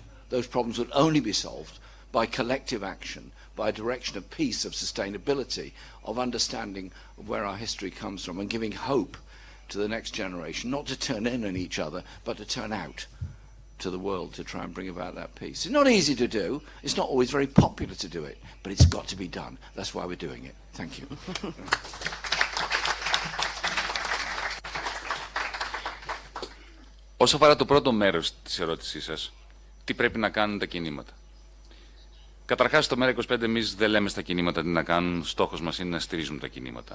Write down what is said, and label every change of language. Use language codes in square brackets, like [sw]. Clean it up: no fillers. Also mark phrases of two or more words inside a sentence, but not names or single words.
[en] Those problems would only be solved by collective action, by a direction of peace, of sustainability, of understanding of where our history comes from and giving hope to the next generation, not to turn in on each other, but to turn out to the world to try and bring about that peace. It's not easy to do. It's not always very popular to do it, but it's got to be done. That's why we're doing it. Thank you. [el] Όσο αφορά το πρώτο μέρος της ερώτησής σας, τι πρέπει να κάνουν τα κινήματα. Καταρχάς, στο ΜΕΡΑ25 εμείς δεν λέμε στα κινήματα τι να κάνουν, στόχος μας είναι να στηρίζουμε τα κινήματα.